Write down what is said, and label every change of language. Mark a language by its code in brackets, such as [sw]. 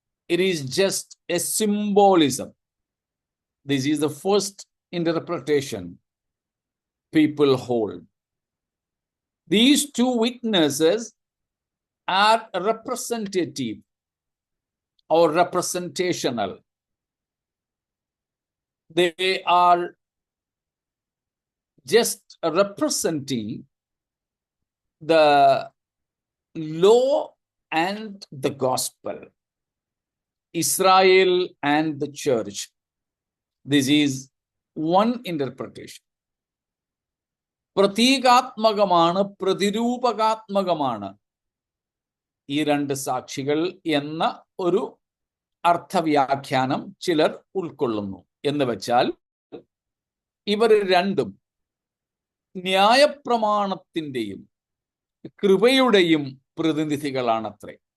[en] It is just a symbolism. This is the first interpretation people hold. These two witnesses are representative or representational. They are just representing the law and the gospel, Israel and the church. This is one interpretation. [ml] പ്രതീകാത്മകമാണ്, പ്രതിരൂപകാത്മകമാണ് ഈ രണ്ട് സാക്ഷികൾ എന്ന ഒരു അർത്ഥവ്യാഖ്യാനം ചിലർ ഉൾക്കൊള്ളുന്നു. എന്ന് വെച്ചാൽ ഇവർ രണ്ടും ന്യായപ്രമാണത്തിൻ്റെയും കൃപയുടെയും പ്രതിനിധികളാണത്രേ.